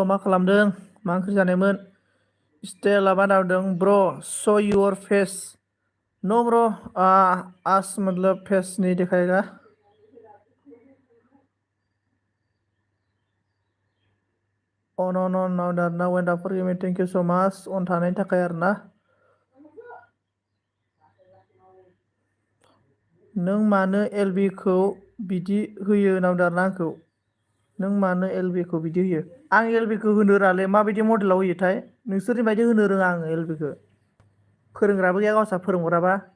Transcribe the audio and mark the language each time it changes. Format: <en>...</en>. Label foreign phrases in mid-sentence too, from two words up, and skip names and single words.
<brx>मा खालामदों मा ओंख्रि जानायमोन स्टेला बानावदों</brx> <en>bro show your face no bro</en> <hi>आज मतलब फेस नहीं दिखाएगा</hi> <brx>अन दाना वेन्डाफोर गेमिं</brx> <en>thank you so much</en> <brx>अन थानायनि थाखाय आरोना नों मानो एलबिखौ बिदि होयो नावदारना आंखौ नों मानो एलबिखौ बिदि होयो आं एलबिखौ होनो रोङालै माबायदि मडेलाव होयोथाय नोंसोरनि बायदि होनो रोङा आङो एलबिखौ फोरोंग्राबो गैया गावसा फोरोंहराबा</brx>